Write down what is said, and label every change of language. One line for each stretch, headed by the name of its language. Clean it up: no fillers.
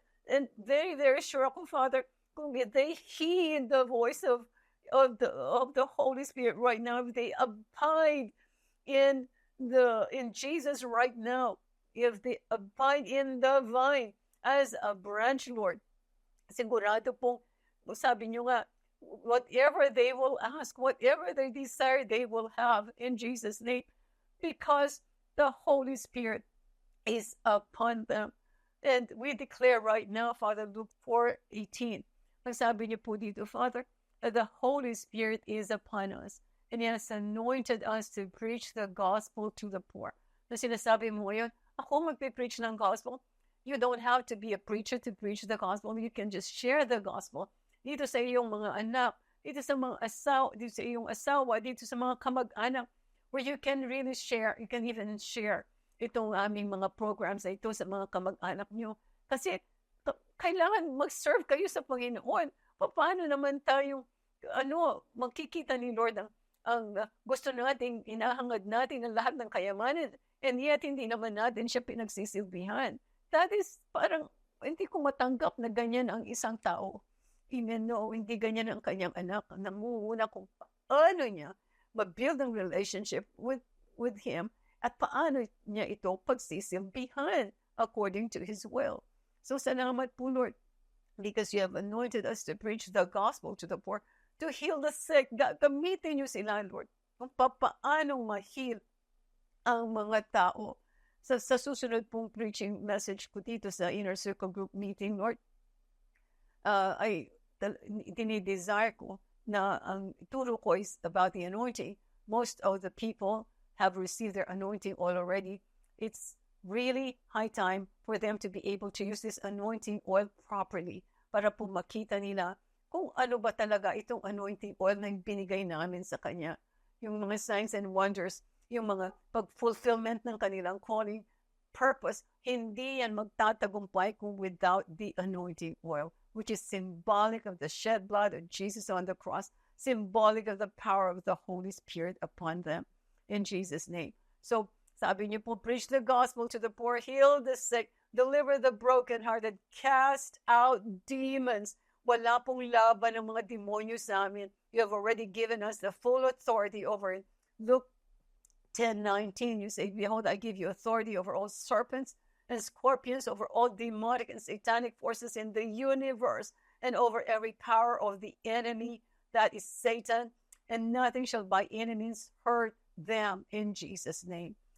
English: And very, very sure ako, Father, kung they heed the voice of the Holy Spirit right now, if they abide in Jesus right now, if they abide in the vine as a branch, Lord,
Filipino: sigurado pong, sabi nyo nga,
English: whatever they will ask, whatever they desire, they will have in Jesus' name, because the Holy Spirit is upon them. And we declare right now, Father, Luke 4:18.
Filipino: Sabi niyo po dito,
English: Father, that the Holy Spirit is upon us. And He has anointed us to preach the gospel to the poor.
Filipino: Na sinasabi mo ngayon, ako magpipreach ng gospel.
English: You don't have to be a preacher to preach the gospel. You can just share the gospel.
Filipino: Dito sa iyong mga anak, dito sa mga dito sa iyong asawa, dito sa mga kamag-anak,
English: where you can really share. You can even share
Filipino: itong aming mga programs na ito sa mga kamag-anak nyo. Kasi kailangan mag-serve kayo sa Panginoon. Paano naman tayong magkikita ni Lord ang gusto nating, inahangad natin ang lahat ng kayamanan, and yet hindi naman natin siya pinagsisilbihan. That is parang hindi ko matanggap na ganyan ang isang tao. Amen, no, hindi ganyan ang kanyang anak. Namumuna kung paano niya mag-build ang relationship with Him at paano niya ito pagsisilbihan according to His will.
English: So salamat po, Lord, because you have anointed us to preach the gospel to the poor, to heal the sick.
Filipino: Gamitin niyo sila, Lord, kung paano ma-heal ang mga tao. Sa susunod pong preaching message ko dito sa Inner Circle Group meeting, Lord, ay dinidesire ko na ang turo ko is about the anointing.
English: Most of the people have received their anointing oil already. It's really high time for them to be able to use this anointing oil properly
Filipino: para po makita nila kung ano ba talaga itong anointing oil na binigay namin sa Kanya.
English: Yung mga signs and wonders, yung mga pag-fulfillment ng kanilang calling, purpose,
Filipino: hindi yan magtatagumpay kung
English: without the anointing oil, which is symbolic of the shed blood of Jesus on the cross, symbolic of the power of the Holy Spirit upon them. In Jesus' name. So,
Filipino: sabi niyo po,
English: preach the gospel to the poor, heal the sick, deliver the brokenhearted, cast out demons.
Filipino: Wala pong laban ng mga demonyo sa amin.
English: You have already given us the full authority over it. Luke 10:19, you say, behold, I give you authority over all serpents and scorpions, over all demonic and satanic forces in the universe, and over every power of the enemy, that is Satan, and nothing shall by enemies hurt them in Jesus' name.